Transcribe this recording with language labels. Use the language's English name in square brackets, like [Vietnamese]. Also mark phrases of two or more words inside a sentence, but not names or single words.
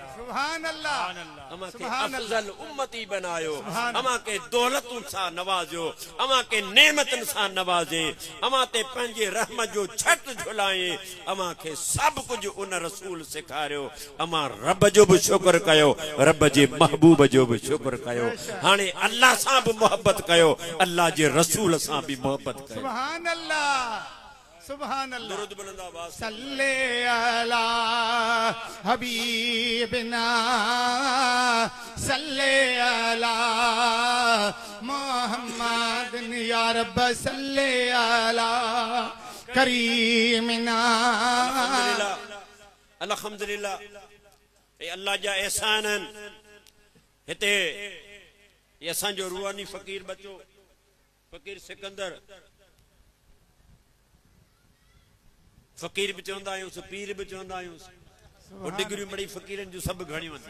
[Arabic] سبحان الله [Sindhi] अमा के अफजल उम्मती बनायो अमा के दौलतुन सा नवाजो अमा के नेमतन सा नवाजे अमा ते पंहिंजे रहमत जो छत झुलाए अमा के सब कुछ उन रसूल सिखारियो अमा रब जो भी शुक्र कयो रब जे महबूब जो भी शुक्र कयो हाने अल्लाह सा भी मोहब्बत कयो अल्लाह जे रसूल सा भी मोहब्बत कयो [Arabic] سبحان الله سبحان الله [Sindhi] दुरूद बुलंद आवाज [Arabic] صل على حبيبنا صل على محمد يا رب صل على كريمنا [Sindhi] अल्हम्दुलिल्लाह ए अल्लाह जा एहसान हिते ये असांजो रूहानी फ़कीर बचो फ़कीर सिकंदर फ़कीर भी चवंदा आहियूं पीर भी चवंदा आहियूं वो डिग्रियूं बड़ी फ़कीरनि जूं सभु घणियूं आहिनि